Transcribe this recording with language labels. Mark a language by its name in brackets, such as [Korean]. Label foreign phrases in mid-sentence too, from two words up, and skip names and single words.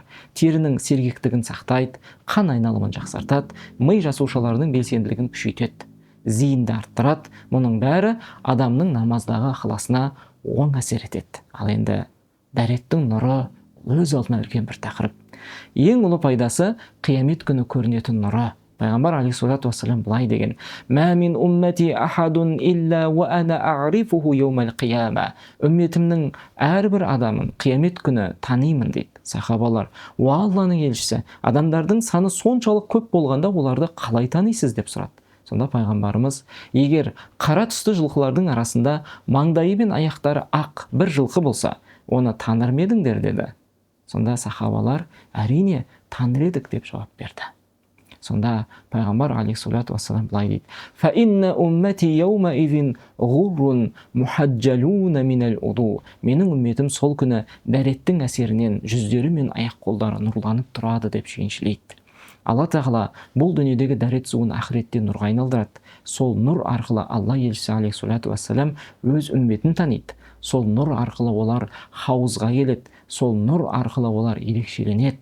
[Kazakh] Терінің сергектігін сақтайды, қан айналымын жақсартады, ми жасушаларының белсенділігін күшейтеді, зейінді арттырады. Мұның бәрі адамның намаздағы ықыласына оң әсер етеді. Ал енді дәреттің нұры өз алдына үлкен бір тақырып. Ең ұлы пайдасы қиямет күні көрінетін нұры. [Arabic] Пайғамбар عليه الصلاة والسلام [Kazakh] былай деген: [Arabic] "ما من أمتي أحد إلا وأنا أعرفه يوم القيامة." [Kazakh] Үмметімнің әрбір адамын қиямет күні танимын дейді сахабалар. "Уа Алланың елшісі, адамдардың саны соншалық көп болғанда оларды қалай танисыз?" деп сұрады. Сонда пайғамбарымыз: "Егер қара түсті жылқылардың арасында маңдайы мен аяқтары ақ бір жылқы болса, оны таныр ма едіңдер?" деді. Сонда сахабалар: "Әрине, таныр едік" деп жауап берді. Сонда пайғамбар [Arabic] عليه الصلاة والسلام [Kazakh] былай дейді: [Arabic] "فإن أمتي يومئذ غر محجلون من الوضوء." [Kazakh] Менің үмметім сол күні дәреттің әсерінен жүздері мен аяқ қолдары нұрланып тұрады деп сүйіншілейді. Алла тағала бұл дүниедегі дәрет суын ақыретте нұрға айналдырады. Сол нұр арқылы Алла елшісі [Arabic] عليه الصلاة والسلام [Kazakh] өз үмметін таниды. Сол нұр арқылы олар хауызға келеді. Сол нұр арқылы олар ерекшеленеді.